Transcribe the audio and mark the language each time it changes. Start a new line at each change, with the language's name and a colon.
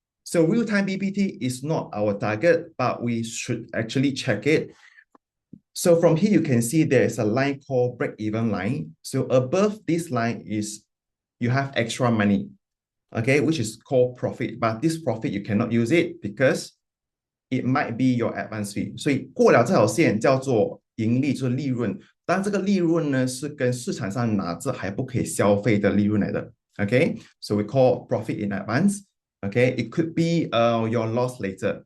English: So real-time PBT is not our target, but we should actually check it. So from here, you can see there's a line called break-even line. So above this line is you have extra money, okay, which is called profit. But this profit, you cannot use it because it might be your advance fee.
Chinese: 所以过了这条线叫做盈利，就是利润。但这个利润呢，是跟市场上拿着还不可以消费的利润来的。
English: Okay, so we call profit in advance. Okay, it could be your loss later.